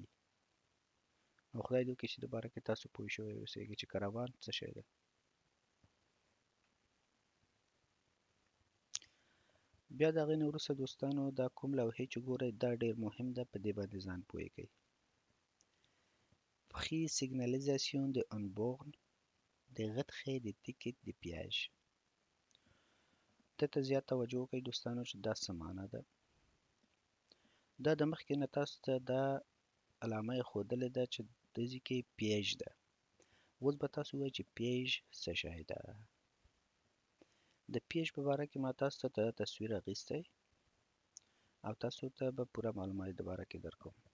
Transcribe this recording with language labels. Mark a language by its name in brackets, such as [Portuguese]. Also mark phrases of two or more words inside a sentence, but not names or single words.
[Pashto] نو خدای دې وکړي چې د باره کې تاسو پوه شوي اوسئ چې کاروان څه شی ده. بیا د هغې نه وروسته دوستانو دا کوم لوحې چې ګورئ دا ډېر مهم ده، په دې باندې ځان پوه کړئ. [French] présignalisation d'une borne de retrait des tickets de piège. [Pashto] دې ته زیات توجه وکړئ دوستانو چې دا څه معنا ده. دا د مخکې نه تاسو ته دا علامه یې ښودلې ده چې دې ځای کې پیج ده. اوس به تاسو ووایئ چې پیج څه شی ده. د پیج په باره کې ما تاسو ته تصویر اخیستی او تاسو ته به پوره معلومات د باره کې درکوم.